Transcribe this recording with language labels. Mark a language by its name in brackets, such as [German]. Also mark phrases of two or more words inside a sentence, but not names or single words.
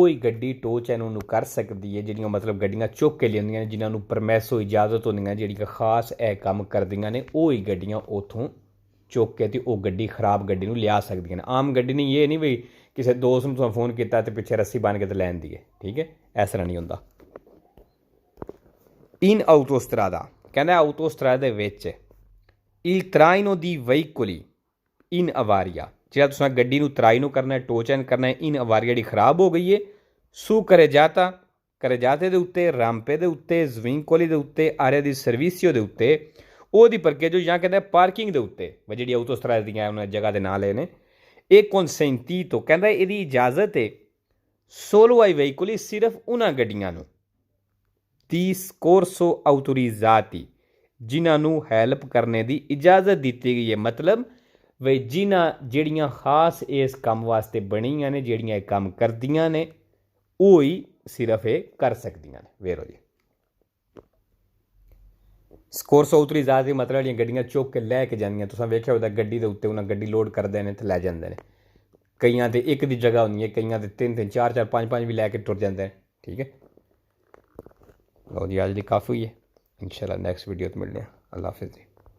[Punjabi] ਹੀ ਗੱਡੀ [English] tow chain [Punjabi] ਨੂੰ ਕਰ ਸਕਦੀ ਹੈ ਜਿਹੜੀਆਂ ਮਤਲਬ ਗੱਡੀਆਂ ਚੁੱਕ ਕੇ ਲਿਆਉਂਦੀਆਂ ਨੇ ਜਿਨ੍ਹਾਂ ਨੂੰ ਪਰਮਿਸੋ ਇਜਾਜ਼ਤ ਹੁੰਦੀਆਂ ਜਿਹੜੀਆਂ ਖਾਸ ਇਹ ਕੰਮ ਕਰਦੀਆਂ ਨੇ ਉਹ ਹੀ ਗੱਡੀਆਂ ਉੱਥੋਂ ਚੁੱਕ ਕੇ ਤੇ ਉਹ ਗੱਡੀ ਖਰਾਬ ਗੱਡੀ ਨੂੰ ਲਿਆ ਸਕਦੀਆਂ ਨੇ ਆਮ ਗੱਡੀ ਨਹੀਂ ਇਹ ਨਹੀਂ ਵੀ ਕਿਸੇ ਦੋਸਤ ਨੂੰ ਤੁਹਾਨੂੰ ਫੋਨ ਕੀਤਾ ਤੇ ਪਿੱਛੇ ਰੱਸੀ ਬੰਨ੍ਹ ਕੇ ਤੇ ਲੈਣ ਦੀ ਹੈ ਠੀਕ ਹੈ ਇਸ ਤਰ੍ਹਾਂ ਨਹੀਂ ਹੁੰਦਾ [Italian] in autostrada [Punjabi] ਕਹਿੰਦਾ ਆਊਟੋਸਟਰਾਦਾ ਦੇ ਵਿੱਚ [Italian] il traino di veicoli in avaria [Punjabi] ਜਿਹੜਾ ਤੁਸੀਂ ਗੱਡੀ ਨੂੰ ਤਰਾਈ ਕਰਨਾ [English] tow chain [Punjabi] ਕਰਨਾ [Italian] in avaria [Punjabi] ਜਿਹੜੀ ਖਰਾਬ ਹੋ ਗਈ ਹੈ [Italian] su carreggiate [Punjabi] ਦੇ ਉੱਤੇ ਰਾਂਪੇ ਦੇ ਉੱਤੇ ਸਵਿੰਕੋਲੀ ਦੇ ਉੱਤੇ ਆਰਿਆ ਦੀ ਸਰਵਿਸਿਓ ਦੇ ਉੱਤੇ ਉਹਦੀ ਪਰਕੇਜੋ ਜਾਂ ਕਹਿੰਦਾ ਪਾਰਕਿੰਗ ਦੇ ਉੱਤੇ ਜਿਹੜੀ ਆਊਟੋਸਟਰਾਦਾ ਦੀਆਂ ਉਹਨਾਂ ਜਗ੍ਹਾ ਦੇ ਨਾਂ ਲਏ ਨੇ ਇਹ consentito ਕਹਿੰਦਾ ਇਹਦੀ ਇਜਾਜ਼ਤ ਹੈ [Italian] solo ai veicoli [Punjabi] ਸਿਰਫ ਉਹਨਾਂ ਗੱਡੀਆਂ ਨੂੰ [Italian] di soccorso autorizzati [Punjabi] ਜਿਨ੍ਹਾਂ ਨੂੰ ਹੈਲਪ ਕਰਨੇ ਦੀ ਇਜਾਜ਼ਤ ਦਿੱਤੀ ਗਈ ਹੈ ਮਤਲਬ ਵੀ ਜਿਹੜੀਆਂ ਖਾਸ ਇਸ ਕੰਮ ਵਾਸਤੇ ਬਣੀਆਂ ਨੇ ਜਿਹੜੀਆਂ ਇਹ ਕੰਮ ਕਰਦੀਆਂ ਨੇ ਉਹ ਹੀ ਸਿਰਫ ਇਹ ਕਰ ਸਕਦੀਆਂ ਨੇ ਵੇਰੋ ਜੀ [Italian] soccorso autorizzati [Punjabi] ਮਤਲਬ ਜਿਹੜੀਆਂ ਗੱਡੀਆਂ ਚੁੱਕ ਕੇ ਲੈ ਕੇ ਜਾਂਦੀਆਂ ਤੁਸੀਂ ਵੇਖਿਆ ਉਹਦਾ ਗੱਡੀ ਦੇ ਉੱਤੇ ਉਹਨਾਂ ਗੱਡੀ ਲੋਡ ਕਰਦੇ ਨੇ ਤੇ ਲੈ ਜਾਂਦੇ ਨੇ ਕਈਆਂ ਤੇ ਇੱਕ ਦੀ ਜਗ੍ਹਾ ਹੁੰਦੀ ਹੈ ਕਈਆਂ ਤੇ 3 4 5 ਵੀ ਲੈ ਕੇ ਟੁਰ ਜਾਂਦੇ ਨੇ ਠੀਕ ਹੈ ਲਓ ਜੀ ਅੱਜ ਦੀ ਕਾਫੀ ਹੈ ਇੰਸ਼ਾਅੱਲ੍ਹਾ ਨੈਕਸਟ ਵੀਡੀਓ ਤੋ ਮਿਲਣੇ ਅੱਲ੍ਹਾ ਹਾਫਿਜ਼।